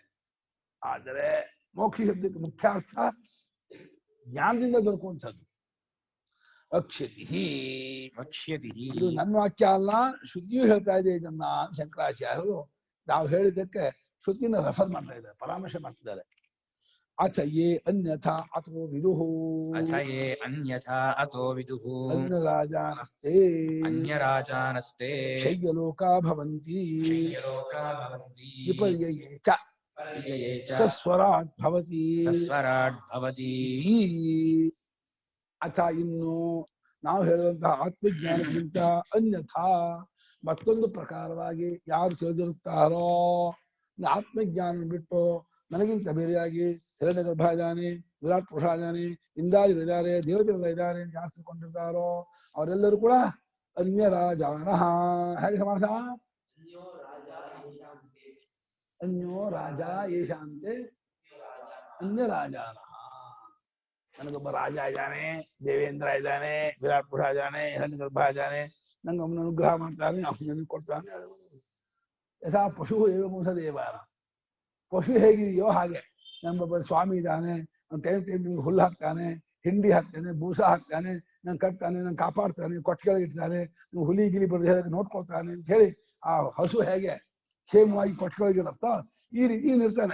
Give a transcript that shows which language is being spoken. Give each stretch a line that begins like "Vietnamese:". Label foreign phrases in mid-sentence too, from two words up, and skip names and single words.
Kannada: ಆದರೆ ಮೋಕ್ಷ ಶಬ್ದಕ್ಕೆ ಮುಖ್ಯಾರ್ಥ ಜ್ಞಾನದಿಂದ ದೊರಕುವಂಥದ್ದು. ಅಕ್ಷತಿ, ಇದು ನನ್ನ ವಾಕ್ಯ ಅಲ್ಲ, ಶ್ರುತಿಯು ಹೇಳ್ತಾ ಇದೆ ಇದನ್ನ. ಶಂಕರಾಚಾರ್ಯರು ನಾವು ಹೇಳಿದ್ದಕ್ಕೆ ಶ್ರುತಿನ ರೆಫರ್ ಮಾಡ್ತಾ ಇದ್ದಾರೆ, ಪರಾಮರ್ಶೆ ಮಾಡ್ತಿದ್ದಾರೆ.
Sanskrit: ಅಥ ಯೇ ಅನ್ಯಥಾ ಅಥೋ ವಿದುಃ, ಅನ್ಯರಾಜಾನಸ್ತೆ ಶಯ್ಯಲೋಕಾ ಭವಂತಿ ವಿಪರ್ಯಯೇ ಚ ಸಸ್ವರಾಟ್ ಭವತಿ.
Kannada: ಅಥ ಇನ್ನು ನಾವು ಹೇಳುವಂತಹ ಆತ್ಮಜ್ಞಾನಕ್ಕಿಂತ ಅನ್ಯಥಾ ಮತ್ತೊಂದು ಪ್ರಕಾರವಾಗಿ ಯಾರು ತಿಳಿದಿರುತ್ತಾರೋ, ಆತ್ಮಜ್ಞಾನ ಬಿಟ್ಟು ನನಗಿಂತ ಬೇರೆಯಾಗಿ ಹಿರಣ್ಯ ಗರ್ಭ ಇದ್ದಾನೆ, ವಿರಾಟ್ ಪುರುಷ ಇದ್ದಾನೆ, ಇಂದ್ರಾದಿಗಳಿದ್ದಾರೆ, ದೇವತೆಗಳ ಇದ್ದಾರೆ ಅಂತ ಯಾರು ತಿಳ್ಕೊಂಡಿರ್ತಾರೋ ಅವರೆಲ್ಲರೂ ಕೂಡ ಅನ್ಯರಾಜಾನಃ. ಹೇಗೆ ಸಮಾಸ?
Sanskrit: ಅನ್ಯೋ ರಾಜ ಯೇಷಾಂತೆ ಅನ್ಯರಾಜಾನಃ.
Kannada: ನನಗೊಬ್ಬ ರಾಜ ಇದ್ದಾನೆ, ದೇವೇಂದ್ರ ಇದ್ದಾನೆ, ವಿರಾಟ್ ಪುರುಷ ಇದ್ದಾನೆ, ಹಿರಣ್ಯ ಗರ್ಭ ಇದ್ದಾನೆ, ನಂಗೆ ಅವನ ಅನುಗ್ರಹ ಮಾಡ್ತಾನೆ, ಅವನ ಕೊಡ್ತಾನೆ.
Sanskrit: ಯಥಾ ಪಶು ಏವ ದೇವಾನ,
Kannada: ಪಶು ಹೇಗಿದೆಯೋ ಹಾಗೆ ನಮ್ಮೊಬ್ಬ ಸ್ವಾಮಿ ಇದ್ದಾನೆ, ಟೈಮ್ ಹುಲ್ಲು ಹಾಕ್ತಾನೆ, ಹಿಂಡಿ ಹಾಕ್ತಾನೆ, ಬೂಸ ಹಾಕ್ತಾನೆ, ನಂಗೆ ಕಟ್ತಾನೆ, ನಂಗೆ ಕಾಪಾಡ್ತಾನೆ, ಕೊಟ್ಟಿಗೆ ಇಡ್ತಾನೆ, ಹುಲಿ ಗಿಲಿ ಬರದೆ ಹೇಳಕ್ಕೆ ನೋಡ್ಕೊಳ್ತಾನೆ ಅಂತ ಹೇಳಿ ಆ ಹಸು ಹೇಗೆ ಕ್ಷೇಮವಾಗಿ ಕೊಟ್ಟಿಗೆಗಿರುತ್ತೋ ಈ ರೀತಿ ಇವನಿರ್ತಾನೆ.